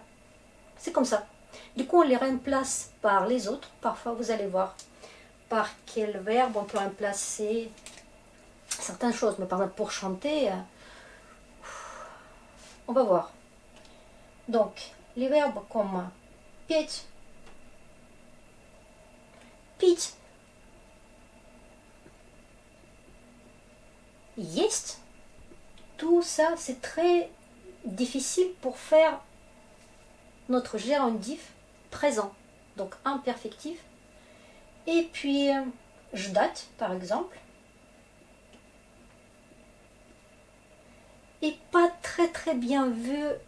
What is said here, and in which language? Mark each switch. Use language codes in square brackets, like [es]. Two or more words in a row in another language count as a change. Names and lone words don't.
[fr] C'est comme ça. Du coup, on les remplace par les autres. Parfois, vous allez voir par quel verbe on peut remplacer certaines choses. Mais par exemple, pour chanter, on va voir. Donc, les verbes comme [ru] петь, пить, есть, [fr] tout ça, c'est très difficile pour faire notre gérondif présent, donc imperfectif. Et puis, ждать, par exemple, est pas très bien vu.